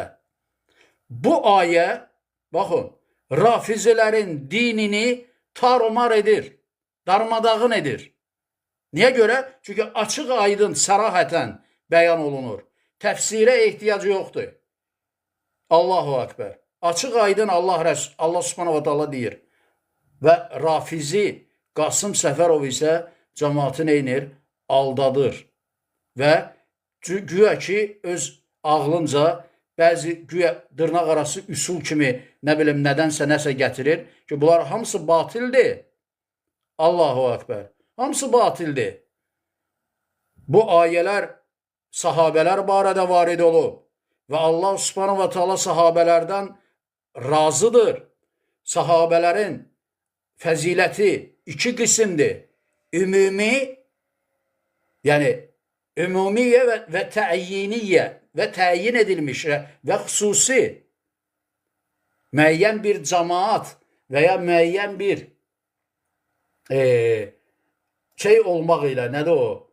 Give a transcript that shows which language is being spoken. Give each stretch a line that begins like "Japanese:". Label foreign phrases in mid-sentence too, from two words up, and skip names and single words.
Azerbaijani: Bu ayə, baxın, rafizilərin dinini tarumar edir, darmadağın edir. Niyə görə? Çünki açıq aydın, sərahətən bəyan olunur. Təfsirə ehtiyacı yoxdur.
Arabic: الله أكبر.
Azerbaijani: Açıq aydın
Arabic: الله سبحانه وتعالى
Azerbaijani: deyir. Və rafizi Qasım Səfərov isə cəmaatı neynir? Aldadır. Və güya ki, öz ağlınca bəzi güya dırnaq arası üsul kimi nə bilim nədənsə nəsə gətirir ki, bunlar hamısı batildir.
Arabic: الله أكبر.
Azerbaijani: Hamısı batildir. Bu ayələr sahabələr barədə varid olub və
Arabic: الله سبحانه وتعالى
Azerbaijani: sahabələrdən razıdır. Sahabələrin fəziləti iki qismdir. Ümumi, yəni ümumiyyə və təyyiniyyə və təyin edilmiş və xüsusi müəyyən bir cəmaat və ya müəyyən bir şey olmaq ilə, nədir o?